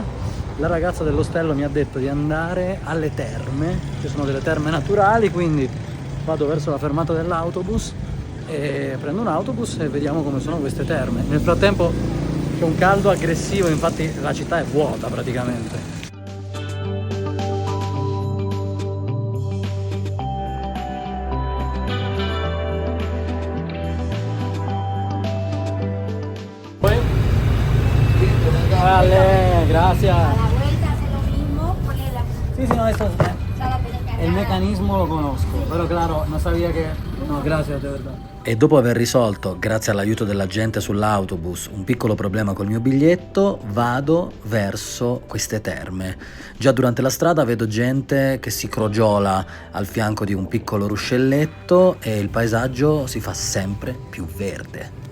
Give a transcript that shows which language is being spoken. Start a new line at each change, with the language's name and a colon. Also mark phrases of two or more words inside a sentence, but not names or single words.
Italian: La ragazza dell'ostello mi ha detto di andare alle terme, che sono delle terme naturali, quindi vado verso la fermata dell'autobus e prendo un autobus e vediamo come sono queste terme. Nel frattempo c'è un caldo aggressivo, infatti la città è vuota praticamente.
Spanish: Vale, gracias. A la vuelta hace lo mismo, ponle la... Sí, sí, no, esto es... ya la tenés que
Italian: El meccanismo lo conosco, però claro, non sabía che...
Spanish: No, gracias, de verdad.
Italian: E dopo aver risolto, grazie all'aiuto della gente sull'autobus, un piccolo problema col mio biglietto, vado verso queste terme. Già durante la strada vedo gente che si crogiola al fianco di un piccolo ruscelletto e il paesaggio si fa sempre più verde.